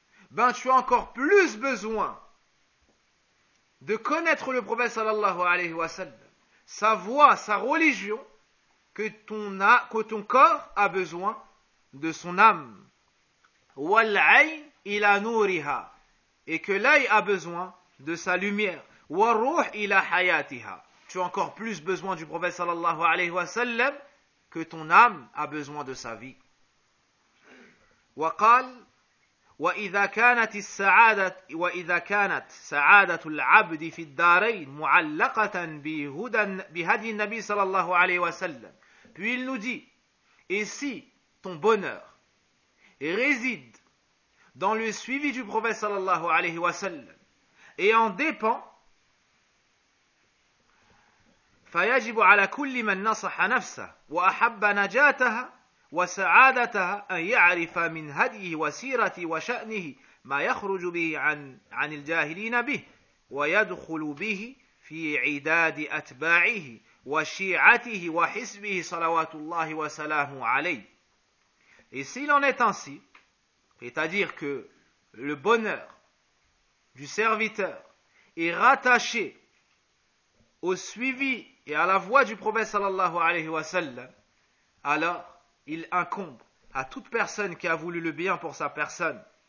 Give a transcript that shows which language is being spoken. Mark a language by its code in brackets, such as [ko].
[fr] Ben, tu as encore plus besoin de connaître le prophète sallallahu alayhi wa sallam, sa voix, sa religion, que ton corps a besoin de son âme. [ar] وَالْعَيْنِ إِلَى نُورِهَا. [fr] Et que l'œil a besoin de sa lumière. [ar] وَالْرُوحِ إِلَى حَيَاتِهَا. [fr] Tu as encore plus besoin du prophète sallallahu alayhi wa sallam que ton âme a besoin de sa vie. [ar] وقال وإذا كانت السعادة وإذا كانت سعادة العبد في الدارين معلقة بهدي النبي صلى الله عليه وسلم. [fr] Puis il nous dit, et si ton bonheur réside dans le suivi du prophète صلى الله عليه وسلم et en dépend, [ar] فيجب على كل من نصح نفسه وأحب نجاتها وسعادتها أن يعرف من هديه وسيرته وشأنه ما يخرج به عن الجاهلين به ويدخل به في عداد أتباعه وشيعته وحزبه صلوات الله وسلامه عليه. [fr] Et s'il en est ainsi, c'est-à-dire que le bonheur du serviteur est rattaché au suivi et à la voix du prophète sallallahu alayhi wa sallam, alors il incombe à toute personne qui a voulu le bien pour sa personne